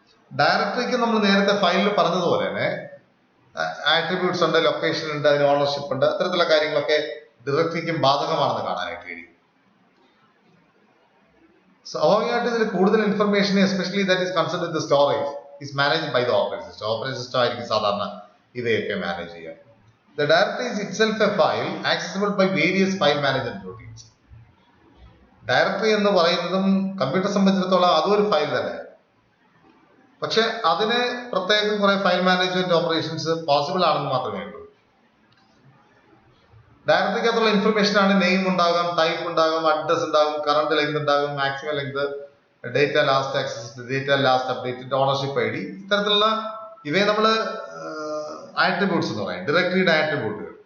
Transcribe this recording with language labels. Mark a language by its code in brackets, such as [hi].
[ml] ഡയറക്ടറിക്ക് നമ്മൾ നേരത്തെ ഫയലിൽ പറഞ്ഞതുപോലെ തന്നെ ആട്രിബ്യൂട്ട്സ് ഉണ്ട്, ലൊക്കേഷൻ ഉണ്ട്, അതിന് ഓണർഷിപ്പ് ഉണ്ട്, അത്തരത്തിലുള്ള കാര്യങ്ങളൊക്കെ ഡയറക്ടറിക്കും ബാധകമാണെന്ന് കാണാനായിട്ട് കഴിയും. സ്വാഭാവികമായിട്ട് ഇതിൽ കൂടുതൽ [en] Information especially that is concerned with storage is manage by the operating system. [ml] Operating system ആയിരിക്കും സാധാരണ ഇവയൊക്കെ മാനേജ് ചെയ്യുക. [en] The directory is itself a file accessible by various file management routines. [ml] Directory എന്ന് പറയുന്നതും കമ്പ്യൂട്ടർ സംബന്ധിച്ചിടത്തോളം അതും ഒരു ഫയൽ തന്നെ. പക്ഷെ അതിന് പ്രത്യേകം കുറെ ഫയൽ മാനേജ്മെന്റ് ഓപ്പറേഷൻസ് പോസിബിൾ ആണെന്ന് മാത്രമേ ഉള്ളൂ. ഡയറക്ടറിക്കകത്തുള്ള ഇൻഫർമേഷൻ ആണ് നെയിം ഉണ്ടാകാം, ടൈപ്പ് ഉണ്ടാകും, അഡ്രസ് ഉണ്ടാകും, കറണ്ട് ലെങ്ത് ഉണ്ടാകും, maximum length, data last access, data last updated, ownership I D, ഇത്തരത്തിലുള്ള ഇവയെ നമ്മൾ ആട്രിബ്യൂട്ട്സ് എന്ന് പറയും, ഡയറക്ടറിയുടെ ആട്രിബ്യൂട്ടുകൾ.